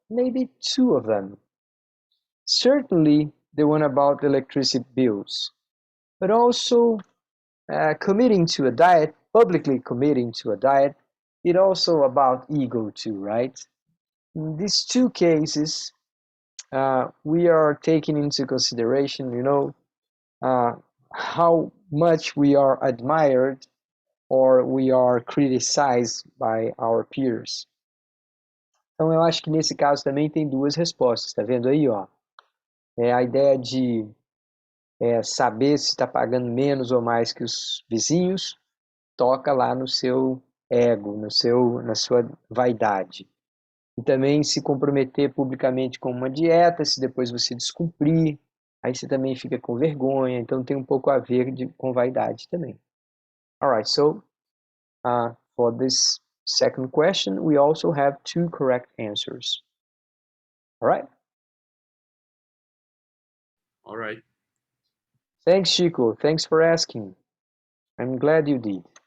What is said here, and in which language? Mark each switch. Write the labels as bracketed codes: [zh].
[en] Maybe two of them. Certainly the one about electricity bills, but also committing to a diet, publicly committing to a diet, it also about ego too, right? In these two cases, we are taking into consideration, how much we are admired or we are criticized by our peers. [pt] Então eu acho que nesse caso também tem duas respostas, tá vendo aí, ó? A ideia de saber se está pagando menos ou mais que os vizinhos, toca lá no seu ego, na sua vaidade. E também se comprometer publicamente com uma dieta, se depois você descumprir, aí você também fica com vergonha, então tem um pouco a ver com vaidade também. [en] Alright, so for this second question, we also have two correct answers. Alright? Alright. Thanks, Chico. Thanks for asking. I'm glad you did.